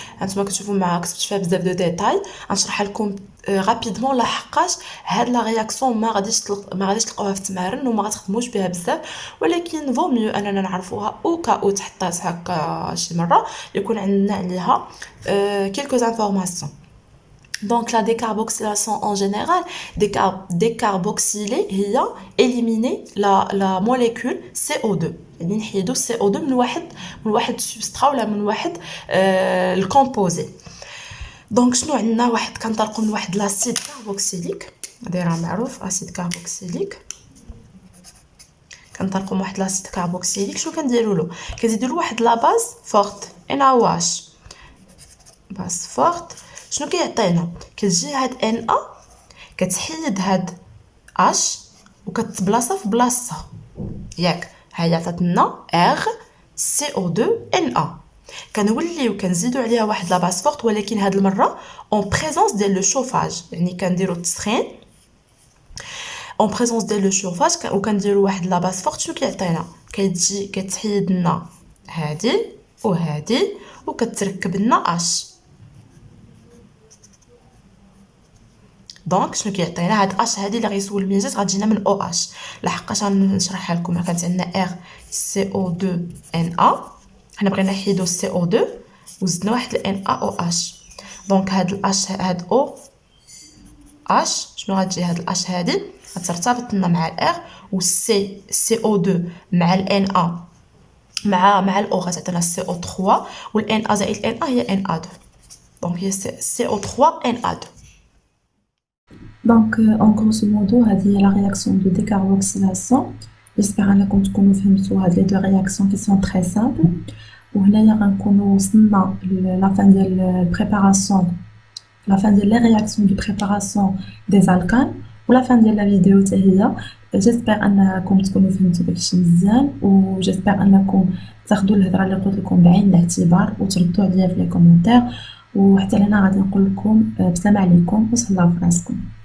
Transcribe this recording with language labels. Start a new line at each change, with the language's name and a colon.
Arabic: هانتوما كتشوفوا معايا كتبت فيها بزاف دو ديتاي. غنشرحها لكم رابيدمون لحقاش هاد لا رياكسيون ما غاديش تلقاوها في التمارين وما غتخدموش بها بزاف ولكن فو ميو اننا نعرفوها او كاو تحطات هكا شي مره يكون عندنا عليها quelques informations.
French: Donc la décarboxylation en général, décarboxyler هي éliminer la molécule CO2.
Arabic: يعني نحيدو CO2 من واحد سبسترا ولا من واحد الكومبوزي. دونك شنو عندنا واحد كنطلقوا من واحد لاسيد كاربوكسيليك هذا راه معروف اسيد كاربوكسيليك. كنطلقوا من واحد لاسيد كاربوكسيليك شنو كنديروا له؟ كنزيدوا له واحد لا باز فورت NaOH باز فورت. شنو كيعطينا؟ كتجي هاد Na كتحيد هاد H وكتبلاصه في بلاصه ياك. هي عطاتنا R CO2 Na. كنوليو كنزيدو عليها واحد لا باس فورت ولكن هاد المره اون بريزونس ديال لو شوفاج يعني كنديرو التسخين اون بريزونس ديال لو شوفاج وكنديرو واحد لا باس فورت. شنو كيعطينا؟ كتجي كتحيد لنا هادي وهادي وكتركب لنا H. دونك شنو كيعطينا؟ هاد اش هادي اللي غيسول من جات غتجينا من او اش لحقاش غنشرحها لكم. كانت عندنا ار سي او 2 ان ا حنا بغينا نحيدو سي او 2 وزدنا واحد الان ا او اش. دونك هاد الاش هاد او اش شنو غتجي؟ هاد الاش هادي غترتبط لنا مع الار والسي سي او 2 مع الان ا مع الاو غتعطينا سي او 3 والان ا زائد الان ا هي ان ا 2. دونك هي سي او 3 ان ا 2.
French: Donc, en grosso modo, هذه هي la réaction de décarboxylation. J'espère أنكم تكونوا فهمتوا هاد les deux réactions qui sont très simples. وهنايا غنكونوا وصلنا la fin ديال préparation, la fin ديال les réactions de préparation des alcanes ولا fin ديال la vidéo حتى هي.
Arabic: J'espère أنكم تكونوا فهمتوا داكشي مزيان، و j'espère أنكم تاخدوا الهضرة اللي قلت لكم بعين الاعتبار وتردوا عليا في les commentaires. وحتى لهنا غادي نقول لكم بسلام عليكم وتهلاو في راسكم.